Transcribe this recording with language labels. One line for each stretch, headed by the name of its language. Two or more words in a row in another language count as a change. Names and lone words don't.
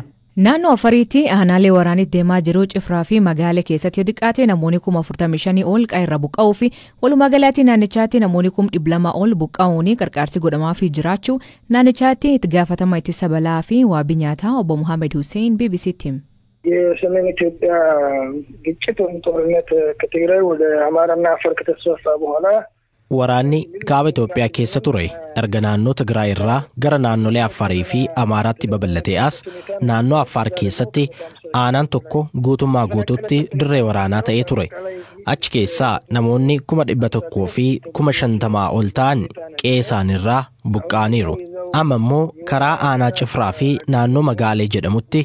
Oromo: Naannoo Afariitti aanaalee waraanitti deemaa jiru Cifraa fi magaalee keessatti xiqqaate namoonni 45,000 ol qe'eerra buqqa'uu fi walumaa galatti naannichaatti namoonni 200,000 ol buqqa'uun qarqaarsi godhamaa fi jiraachuu naannichaatti itti gaafatama ittisa balaa fi waabii nyaataa obbo Muhammad Hussein BBC'tti himu.
Amharic: የሰሜን ኢትዮጵያ ግጭት ወይም ጦርነት ከትግራይ ወደ አማራና አፋር ከተስፋፋ በኋላ
Oromo: waraanni kaaba Itoophiyaa keessa ture erga naannoo Tigraay irraa gara naannolee Affaarii fi Amaaraatti babal'atee as naannoo Affaar keessatti aanaan tokko guutummaa guutuutti dirree waraanaa ta'ee ture achi keessaa namoonni 100,000 fi 50,000 ol ta'an qe'ee isaaniirraa buqqa'aniiru amma immoo karaa aanaa Cifraa fi naannoo Magaalee jedhamutti